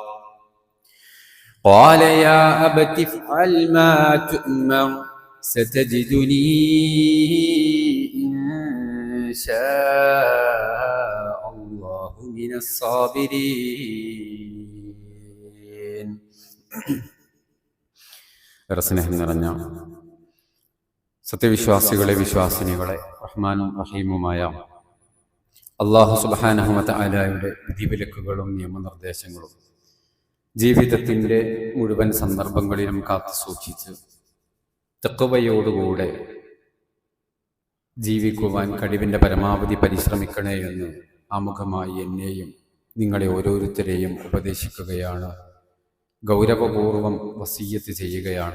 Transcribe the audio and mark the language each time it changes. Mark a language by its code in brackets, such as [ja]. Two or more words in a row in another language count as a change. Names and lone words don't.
[ar] قال يا أبت افعل ما تؤمر ستجدني إن شاء الله من الصابرين. [ml] സ്നേഹം നിറഞ്ഞ സത്യവിശ്വാസികളെ വിശ്വാസിനികളെ റഹ്മാനും റഹീമുമായ അല്ലാഹു [ar] سبحانه و [ml] തആലയുടെ വിധിവിലക്കുകളും നിയമനിർദ്ദേശങ്ങളും ജീവിതത്തിൻ്റെ മുഴുവൻ സന്ദർഭങ്ങളിലും കാത്തു സൂക്ഷിച്ച് തഖ്വയോടുകൂടെ ജീവിക്കുവാൻ കഴിവിൻ്റെ പരമാവധി പരിശ്രമിക്കണേ എന്ന് ആമുഖമായി എന്നെയും നിങ്ങളെ ഓരോരുത്തരെയും ഉപദേശിക്കുകയാണ്, ഗൗരവപൂർവം വസിയ്യത്ത് ചെയ്യുകയാണ്.